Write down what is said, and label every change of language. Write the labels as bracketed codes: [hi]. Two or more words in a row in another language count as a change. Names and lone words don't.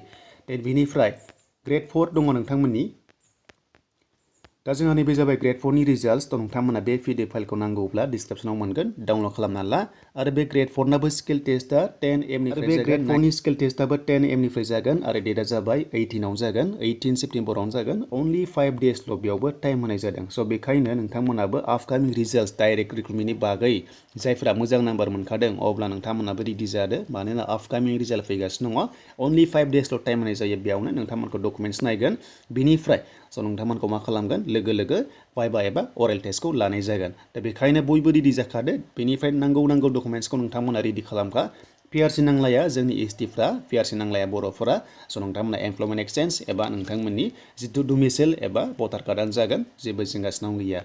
[brx] देन बेनिफ्राय Grade-4 दङ नोंथांमोननि। दा जोंहा नैबे जाबाय Grade-4नि रिजाल्ट। थ' नोंथांमोना बे PDF फाइलखौ नांगौब्ला डिसक्रिप्शनाव मोनगोन, डाउनलड खालामना ला। आरो बे Grade-4नाबो [en] skill test [brx] 10 AM निफ्राय जागोन। Grade-4नि [en] skill testआबो [brx] 10 AM निफ्राय जागोन आरो डेटआ जाबाय 18 आव जागोन, 18 सेप्टेम्बरावनो जागोन। [en] only 5 days [brx] ल' बेयावबो टाइम होनाय जादों। स' बेखायनो नोंथांमोनाबो आपकामिं रिजाल्ट डाइरेक्ट रिक्रुटमेन्टनि बागै जायफ्रा मोजां नाम्बार मोनखादों, अब्ला नोंथांमोनाबो रेडि जादो, मानोना आपकामिं रिजाल्ट फैगासिनो दङ। [en] only 5 days [brx] ल' टाइम होनाय जायो, बेयावनो नोंथांमोनखौ डकुमेन्ट्स नायगोन। बिनिफ्राय स' नोंथांमोनखौ मा खालामगोन, लोगो लोगो वाइभा एबा अरेल टेस्टखौ लानाय जागोन। दा बेखायनो बयबो रेडि जाखादो। बेनिफ्राय नांगौ डकुमेन्ट्सखौ नोंथांमोना रेडि खालामखा। PRC नांलाया जोंनि STफ्रा, PRC नांलाया बर'फोरा। स' नोंथांमोना [en] employment exchange [brx] एबा नोंथांमोननि जिथु डुमिसेल एबा भटार कार्डआनो जागोन, जेबो जिंगासिनांगौ गैया।